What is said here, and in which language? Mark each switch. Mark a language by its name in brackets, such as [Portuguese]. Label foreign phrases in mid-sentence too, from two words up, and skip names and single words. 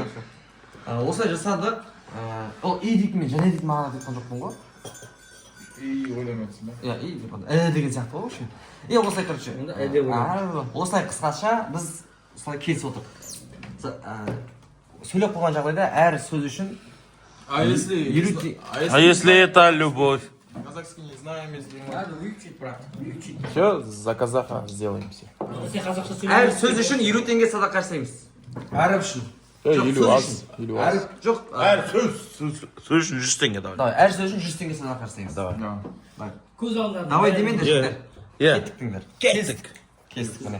[Kazakh] Осылай жасадық. Ол и дейтін мен және дейтін мағына айтқан жоқпын ғой. И ойламайсың ба? Иә, и деген сияқты ғой вообще. И осылай, короче. Осылай қысқаша біз осылай келісіп отырдық. Сөйлеп қойған жағдайда әр сөз үшін [Russian] А если это любовь? Казахский не знаем, если мы... Надо выучить, брат, выучить. Все, за казаха сделаем все. [Kazakh] Сен қазақша әр сөйлеу. сөз үшін 50 теңге садақа жасаймыз. әріп үшін. Елу аз. Жоқ, Сөз үшін 100 теңге давай. давай, әр сөз үшін 100 теңге садақа жасаймыз. Давай. Көз алдында. Давай демеңдер жігіттер. Иә. Кеттіңдер. Кестік міне.